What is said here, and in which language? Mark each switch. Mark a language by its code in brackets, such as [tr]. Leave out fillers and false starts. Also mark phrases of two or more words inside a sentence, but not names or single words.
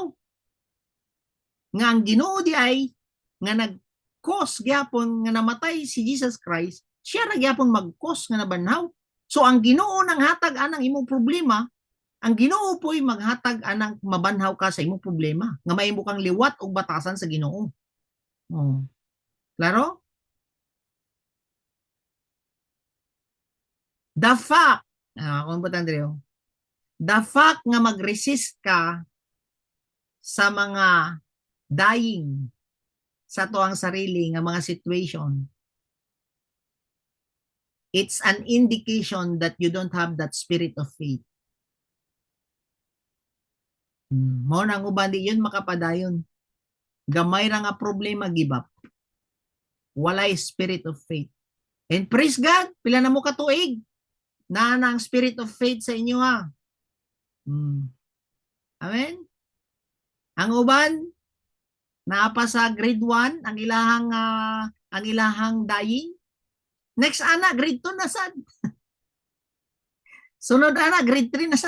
[ceb] Nga ang Ginoo di ay nga nag-cause gyapon nga namatay si Jesus Christ, siya ra gyapon mag-cause nga nabanhaw. So ang Ginoo nang hatag anang imong problema, ang Ginoo po'y maghatag anang mabanhaw ka sa imong problema, nga mahimo kang liwat og batasan sa Ginoo. Oh. Klaro? [en] The fact, [ceb] kung ba Andreo? [en] The fact [ceb] nga mag-resist ka sa mga dying sa tuang sarili nga mga situation, [en] it's an indication that you don't have that spirit of faith. [ceb] Mo nang uban di yun makapadayon. Gamay ra nga problema, [en] give up. Walay spirit of faith. And praise God, [ceb] pila na mo katuig na ang [en] spirit of faith [ceb] sa inyo ha. Amen? Ang uban, naapa sa grade 1, ang ilahang dying. Next ana, grade 2 na sad. Sunod ana, grade 3 na sad.